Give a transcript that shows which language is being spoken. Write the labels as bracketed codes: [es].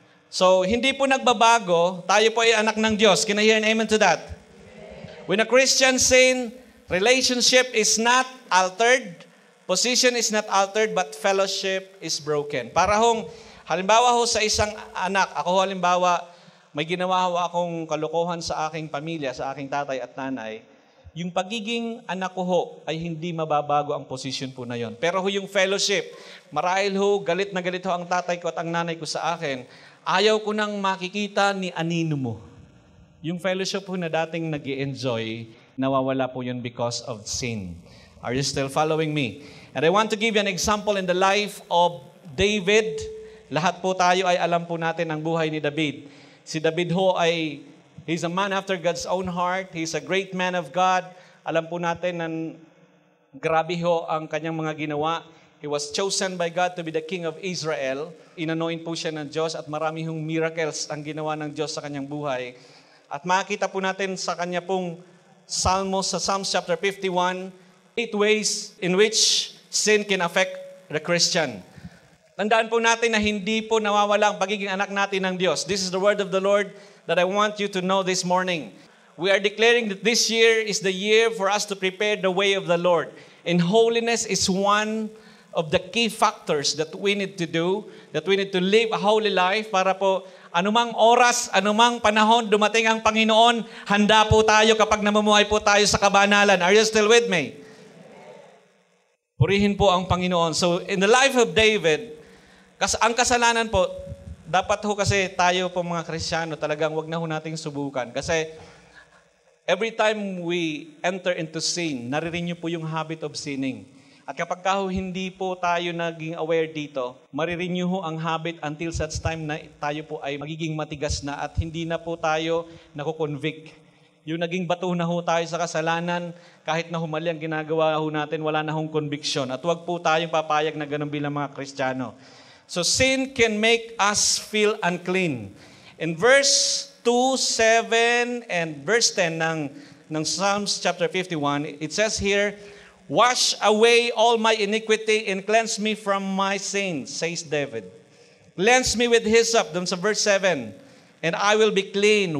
[tl] So, hindi po nagbabago, tayo po ay anak ng Diyos. [en] Can I hear an amen to that? When a Christian sin, relationship is not altered, position is not altered, but fellowship is broken. [tl] Para hong, halimbawa ho sa isang anak, ako halimbawa, may ginawa ho akong kalokohan sa aking pamilya, sa aking tatay at nanay, yung pagiging anak ko ho ay hindi mababago ang posisyon po na yon. Pero ho yung fellowship, marahil ho, galit na galit ho ang tatay ko at ang nanay ko sa akin, ayaw ko nang makikita ni anino mo. Yung fellowship ho na dating nag-i-enjoy, nawawala po yun [en] because of sin. Are you still following me? And I want to give you an example in the life of David. [tl] Lahat po tayo ay alam po natin ang buhay ni David. Si David ho ay [en] he's a man after God's own heart. He's a great man of God. [tl] Alam po natin na grabe ho ang kanyang mga ginawa. [en] He was chosen by God to be the king of Israel. [tl] Inanoint po siya ng Diyos at marami hong miracles ang ginawa ng Diyos sa kanyang buhay. At makita po natin sa kanya pong Psalms, sa Psalms chapter 51, [en] 8 ways in which sin can affect the Christian. [tl] Tandaan po natin na hindi po nawawala ang pagiging anak natin ng Diyos. [en] This is the word of the Lord that I want you to know this morning. We are declaring that this year is the year for us to prepare the way of the Lord. And holiness is one of the key factors that we need to do, that we need to live a holy life [tl] para po anumang oras, anumang panahon dumating ang Panginoon, handa po tayo kapag namumuhay po tayo sa kabanalan. [en] Are you still with me? [tl] Purihin po ang Panginoon. [en] So in the life of David, [tl] ang kasalanan po, dapat ho kasi tayo po mga Kristiyano, talagang wag na ho nating subukan. [en] Kasi every time we enter into sin, [tl] nare-renew po yung [en] habit of sinning. [tl] At kapag ho hindi po tayo naging aware dito, marirenew ho ang habit until such time na tayo po ay magiging matigas na at hindi na po tayo nakukonvict. Yung naging bato na ho tayo sa kasalanan, kahit na humali ang ginagawa ho natin, wala na hong conviction. At wag po tayong papayag na ganun bilang mga Kristiyano. [en] So sin can make us feel unclean. In verse 2, 7, and verse 10 ng Psalms chapter 51, it says here, "Wash away all my iniquity and cleanse me from my sins," says David. "Cleanse me with hyssop," dun sa verse 7, "and I will be clean.